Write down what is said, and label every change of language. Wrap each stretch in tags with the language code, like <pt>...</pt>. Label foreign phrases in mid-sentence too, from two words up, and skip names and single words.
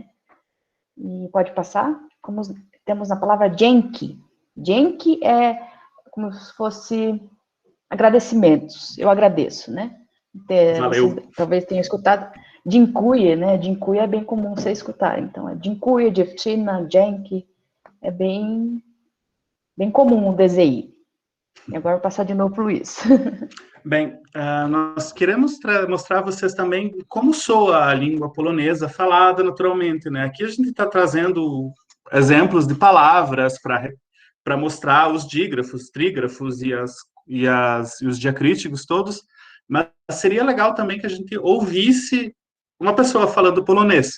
<pt>E pode passar. Como temos na palavra dzięki. Dzięki é como se fosse agradecimentos. Eu agradeço, né? Valeu. Vocês talvez tenham escutado dziękuję, né? Dziękuję é bem comum você escutar. Então, é</pt> <pl>dziękuję, dziewczyna, dzięki.</pl> <pt>É bem comum o DZI. E agora eu vou passar de novo para o Luiz. Bem, nós queremos mostrar a vocês também como soa a língua polonesa falada naturalmente, né? Aqui a gente está trazendo exemplos de palavras para mostrar os dígrafos, trígrafos e os diacríticos todos, mas seria legal também que a gente ouvisse uma pessoa falando polonês.</pt>